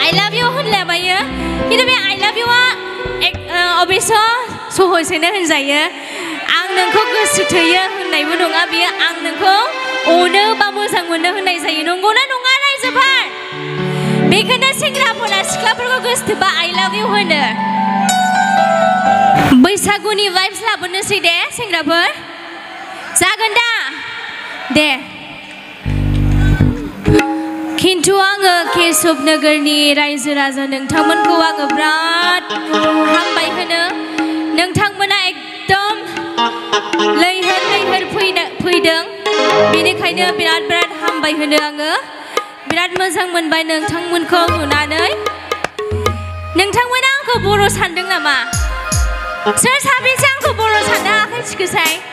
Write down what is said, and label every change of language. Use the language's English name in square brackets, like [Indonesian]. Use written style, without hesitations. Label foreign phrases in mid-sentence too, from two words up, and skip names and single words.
[English] love you [Bodo] होनलाबायो किन्तु बे [English] I love you [Bodo] अबेसो सहजैनो होनजायो आं नोंखौ गोसो थोयो होननायबो नङा बियो आं नोंखौ अनो बा मोजां मोनो होननाय जायो नंगौना नङा रायजोफोर बेखौनो सेंग्राफोरा सिख्लाफोरखौ गोसो थोबा [English] I love you [Bodo] होनो बैसागुनि वाइब्स लाबोनोसै दे सेंग्राफोर जागोन दा दे किन्तु आङो केशव नगरनि रायजो राजा नोंथांमोनखौ आङो बिराद हामबाय होनो नोंथांमोना एकदम लैहोर लैहोर फैदों बेनिखायनो बिराद हामबाय होनो आङो बिराद मोजां मोनबाय नोंथांमोनखौ नुनानै नोंथांमोना आंखौ बर' सानदों नामा सोर साबेसे आंखौ बर' सानदों आखाइ थिखोसाय